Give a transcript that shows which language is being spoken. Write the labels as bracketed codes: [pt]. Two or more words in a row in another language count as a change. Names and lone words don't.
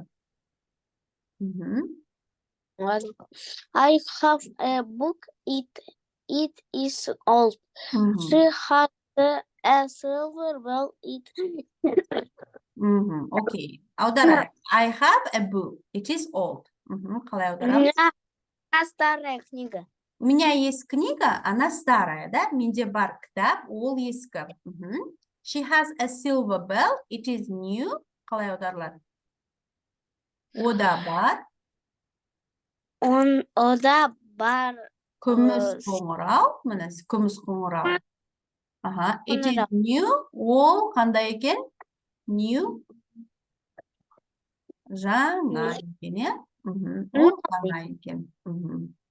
[en] Мгм. I have a book. It is old. Мгм. She has a silver bell. [kk] Мгм. Окей. Аударайық. [en] I have a book. It is old. [kk] Мгм. Қалай [ru] У [kk] аударамыз? [ru] меня старая книга. У меня есть книга, она старая, да? [kk] Менде бар кітап, ол ескі. Мгм. [en] She has a silver bell. It is new. [kk] Қалай аударылады? Ода бар. Ода бар. Күміс қоңырау. Міне, күміс қоңырау. [ru] Ага. [en] It is new. [kk] Ол қандай екен? New. Жаңа екен, иә? Мгм. Ол жаңа екен. Мгм.